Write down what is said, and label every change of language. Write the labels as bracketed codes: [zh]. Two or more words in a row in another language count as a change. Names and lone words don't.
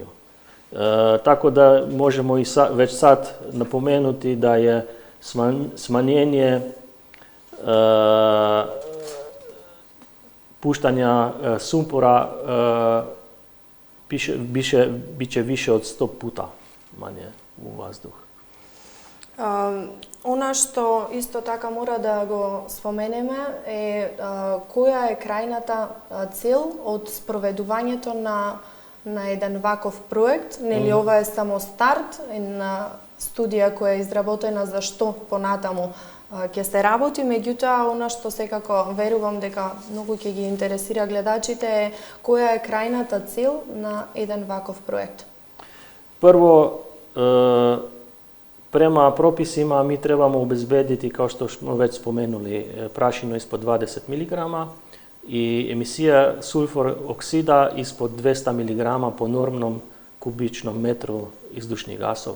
[sr] Tako da možemo i već sad napomenuti da je smanjenje puštanja sumpora biće više od 100 puta manje u vazduh. [mk] Она што исто така мора да го споменеме е која е крајната цел од спроведувањето на еден ваков проект. Нели ова е само старт, една студија која е изработена за што понатаму ќе се работи, меѓутоа она што секако верувам дека многу ќе ги интересира гледачите е која е крајната цел на еден ваков проект. Прво, [sr] prema propisima mi trebamo obezbediti, kao što smo već spomenuli, prašinu ispod 20 mg i emisija sulfur oksida ispod 200 mg po normnom kubičnom metru izdušnih gasova.